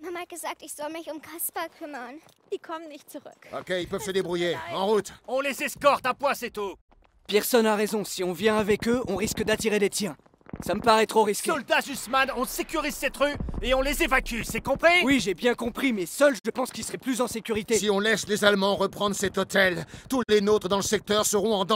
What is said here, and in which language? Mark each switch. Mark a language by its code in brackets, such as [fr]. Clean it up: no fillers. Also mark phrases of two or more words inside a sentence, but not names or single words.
[de] gesagt, ich soll mich um Kaspar kümmern. Die kommen nicht zurück. [fr] Ok, ils peuvent se débrouiller. En route. On les escorte, un point c'est tout. Pearson a raison, si on vient avec eux, on risque d'attirer des tiens. Ça me paraît trop risqué. Soldats Zussman, on sécurise cette rue et on les évacue, c'est compris? Oui, j'ai bien compris, mais seul, je pense qu'ils seraient plus en sécurité. Si on laisse les Allemands reprendre cet hôtel, tous les nôtres dans le secteur seront en